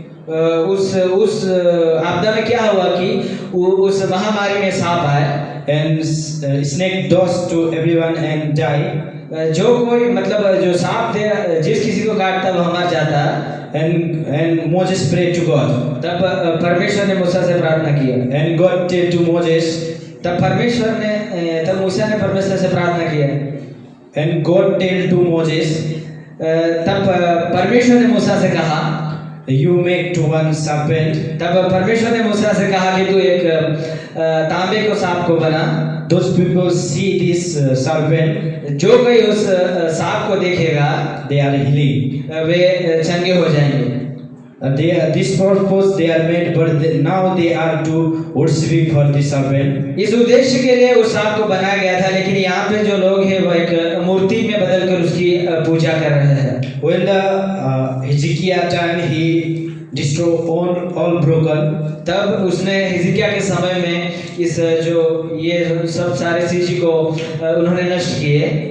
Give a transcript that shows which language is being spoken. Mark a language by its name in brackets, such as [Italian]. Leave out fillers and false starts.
[Hindi] उस आपदा में क्या हुआ कि उस महामारी में सांप आया। [English] And snake dosed to everyone and die. [Hindi] जो कोई मतलब जो सांप थे जिस किसी को काटता वो मर जाता। [English] And Moses prayed to God. [Hindi] तब परमेश्वर ने मूसा से प्रार्थना किया। [English] And God said to Moses. [Hindi] तब मूसा ने परमेश्वर से प्रार्थना किया। [English] And God told to Moses. [Hindi] तब परमेश्वर ने मूसा से कहा [English] You make to one serpent. [Hindi] तब परमेश्वर ने मूसा से कहा कि तू एक तांबे को सांप को बना। [English] Those people see this serpent. [Hindi] जो कोई उस सांप को देखेगा [English] they are healing. [Hindi] वे चंगे हो जाएंगे। [English] This purpose they are made, but now they are to worship for this serpent. [Hindi] इस उद्देश्य के लिए उस सांप को बनाया गया था, लेकिन यहाँ पे जो लोग हैं वो एक मूर्ति में बदलकर उसकी पूजा कर रहे हैं। [English] When the Hezekiah time he destroyed all broken. [Hindi] तब उसने हिजकिया के समय में इस जो ये सब सारे चीज़ को उन्होंने नष्ट किए।